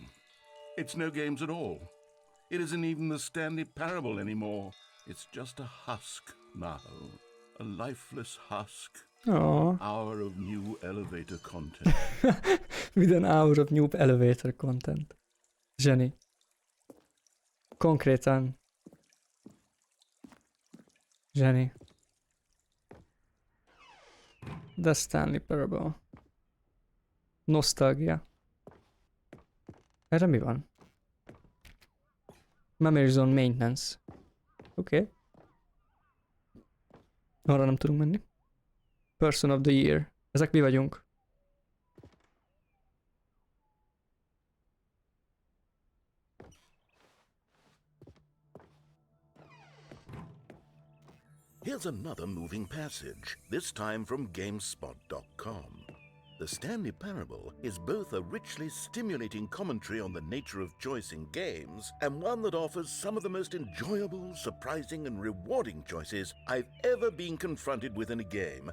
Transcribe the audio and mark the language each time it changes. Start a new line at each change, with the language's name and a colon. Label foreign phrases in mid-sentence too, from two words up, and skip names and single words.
English: It's no games at all. It isn't even the Stanley Parable anymore. It's just a husk now. A lifeless husk. Oh, Hour of new elevator content. with an hour of new elevator content.
Hungarian: Zseni. Konkrétan. Zseni.
English: The Stanley Parable. Nostalgia.
Hungarian: Erre mi van?
English: Memory Zone Maintenance.
Hungarian: Oké. Okay. Arra nem tudunk menni.
English: Person of the Year.
Hungarian: Ezek mi vagyunk?
English: Here's another moving passage, this time from GameSpot.com. The Stanley Parable is both a richly stimulating commentary on the nature of choice in games and one that offers some of the most enjoyable, surprising, and rewarding choices I've ever been confronted with in a game.